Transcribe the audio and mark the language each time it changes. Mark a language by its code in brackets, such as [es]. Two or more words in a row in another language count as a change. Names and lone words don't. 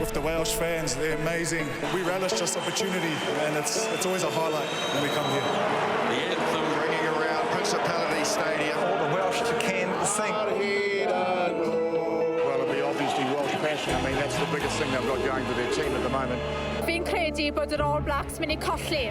[en] With the Welsh fans, they're amazing. We relish this opportunity, and it's always a highlight when we come here. The anthem Bringing around Principality Stadium. All the Welsh can sing. Well, it'll be obviously Welsh passion. I mean, that's the biggest thing they've got going for their team at the moment. [cy] Fi'n credu bod yr All Blacks mynd I colli.